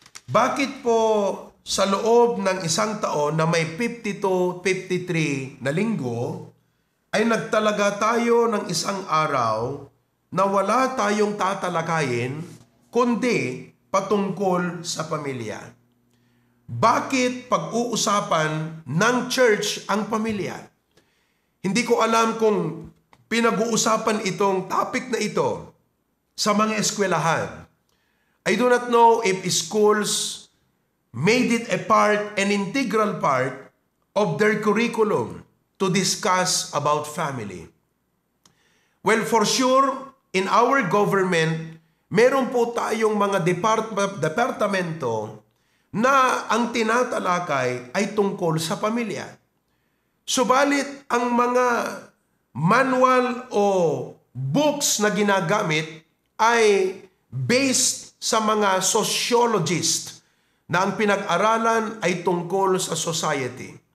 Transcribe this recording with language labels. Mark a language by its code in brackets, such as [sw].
[tl] Bakit po sa loob ng isang taon na may 52, 53 na linggo, ay nagtalaga tayo ng isang araw na wala tayong tatalakayin, kundi patungkol sa pamilya? Bakit pag-uusapan ng church ang pamilya? Hindi ko alam kung pinag-uusapan itong topic na ito sa mga eskwelahan. [en] I do not know if schools made it a part, an integral part of their curriculum to discuss about family. Well, for sure, in our government, [tl] meron po tayong mga departamento na ang tinatalakay ay tungkol sa pamilya. Subalit, ang mga manual o books na ginagamit ay based sa mga sociologist na ang pinag-aralan ay tungkol sa society.